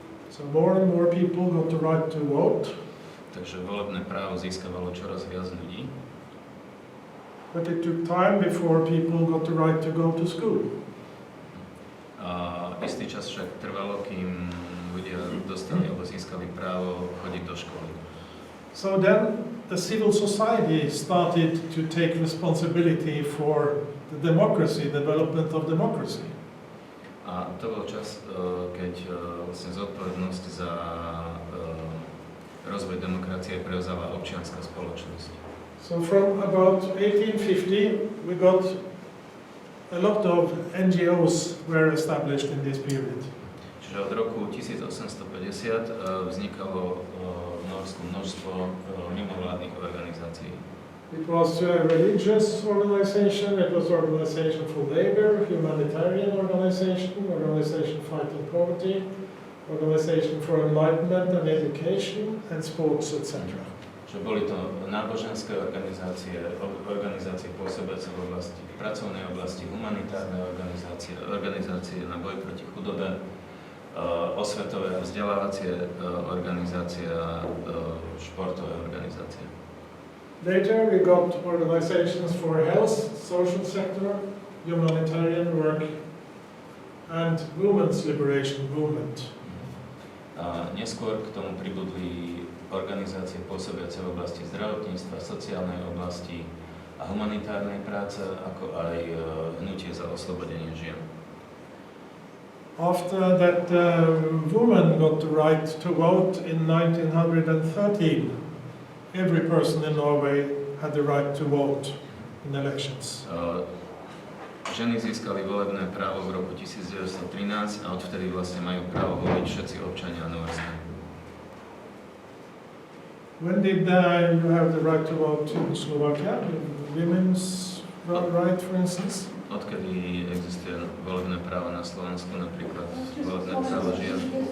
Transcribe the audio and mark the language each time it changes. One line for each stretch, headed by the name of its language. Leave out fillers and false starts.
English: So more and more people got the right to vote.
Slovak: Takže volebné právo získavalo čoraz viac ľudí.
English: But it took time before people got the right to go to school.
Slovak: Istý čas však trvalo, kým ľudia dostali alebo získali právo chodiť do školy.
English: So then the civil society started to take responsibility for the democracy, development of democracy.
Slovak: A to bol čas, keď vlastne zodpovednosť za rozvoj demokracie prevzala občianska spoločnosť.
English: So from about 1850 we got a lot of NGOs were established in this period.
Slovak: Čiže od roku 1850 vznikalo v Norsku množstvo mimovládnych organizácií.
English: It was a religious organization, it was organization for labor, humanitarian organization, organization fighting poverty, organization for enlightenment and education, and sports, etc.
Slovak: Že boli to náboženské organizácie, organizácie pôsobiace v oblasti, v pracovnej oblasti, humanitárne organizácie, organizácie na boj proti chudobe, osvetové a vzdelávacie organizácie a športové organizácie.
English: Later we got organizations for health, social sector, humanitarian work, and women's liberation movement.
Slovak: Neskôr k tomu pribudli organizácie pôsobiace v oblasti zdravotníctva, sociálnej oblasti a humanitárnej práce, ako aj hnutie za oslobodenie žien.
English: After that, women got the right to vote in 1913. Every person in Norway had the right to vote in elections.
Slovak: Ženy získali volebné právo v roku 1913 a odvtedy vlastne majú právo voliť všetci občania Norska.
English: When did you have the right to vote in Slovakia? Women's right, for instance?
Slovak: Odkedy existuje volebné právo na Slovensku, napríklad volebné právo žien?